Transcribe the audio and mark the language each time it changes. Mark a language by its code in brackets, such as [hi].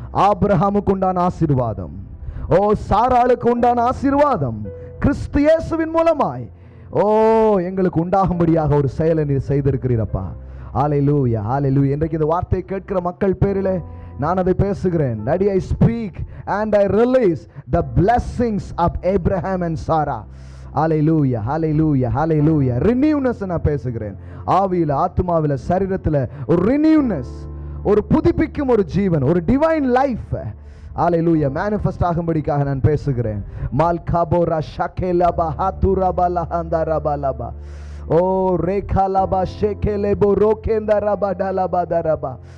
[ta] ஆபிரகாமுக்கு உண்டான ஆசீர்வாதம், சாராளுக்கு உண்டான ஆசீர்வாதம் கிறிஸ்து இயேசுவின் மூலமாய் எங்களுக்கு உண்டாகும்படியாக ஒரு செயலை நீர் செய்திருக்கிறீரப்பா. ஹல்லேலூயா, ஹல்லேலூயா. இன்றைக்கு இந்த வார்த்தையை கேட்கிற மக்கள் பேரிலே நான் அதை பேசுகிறேன். [en] Daddy, I speak and I release the blessings of Abraham and Sarah. Hallelujah, hallelujah, hallelujah. [ta] Renewness நான் பேசுகிறேன். ஆவியில, ஆத்மாவில, சரீரத்தில் ஒரு ரினியூனஸ், ஒரு புதுப்பிக்கும் ஒரு ஜீவன், ஒரு டிவைன் லைஃப் ஹல்லேலூயா மேனிஃபெஸ்ட் ஆகும்படிக்காக நான் பேசுகிறேன். மால்காபோரா ஷகேலபா ஹதுரபலா ஹந்தரபலபா ஓ ரேகாலபா ஷேகேலபோ ரோகேந்தரபா டலபா தரபா.